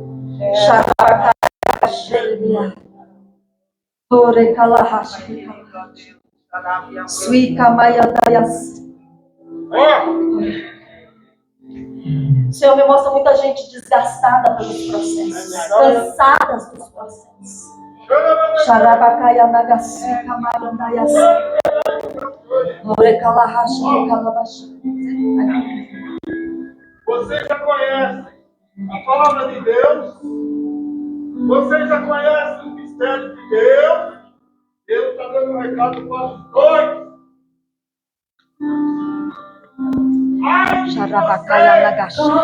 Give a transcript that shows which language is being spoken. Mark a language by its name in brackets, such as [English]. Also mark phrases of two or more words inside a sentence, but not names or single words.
[Portuguese] O Senhor me mostra muita gente desgastada pelos processos, cansadas dos processos. Xarabacaya nagasika marandayas. Orecalahashi calabashi. Vocês já conhecem a palavra de Deus? Vocês já conhecem o mistério de Deus? Deus está dando um recado para os dois. Xarabacaya nagashi.